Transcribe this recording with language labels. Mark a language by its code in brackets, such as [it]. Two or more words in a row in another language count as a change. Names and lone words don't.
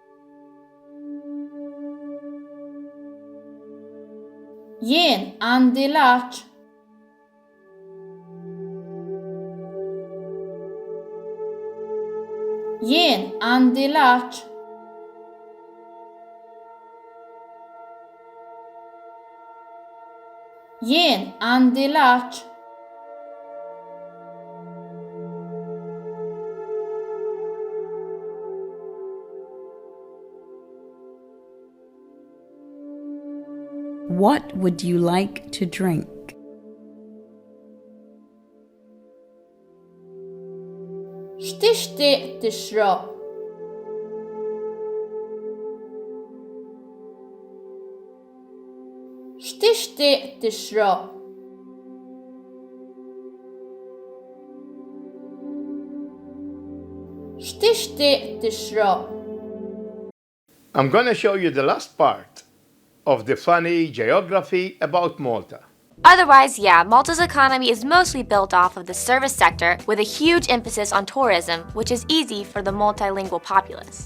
[mt] jien għandi laċ, jien għandi laċ, jien għandi laċ, [en] What would you like to drink? [mt] x'tixtieq tixrob, x'tixtieq tixrob, x'tixtieq tixrob. [en] I'm going to show you the last part of the funny geography about Malta. Otherwise, yeah, Malta's economy is mostly built off of the service sector with a huge emphasis on tourism, which is easy for the multilingual populace.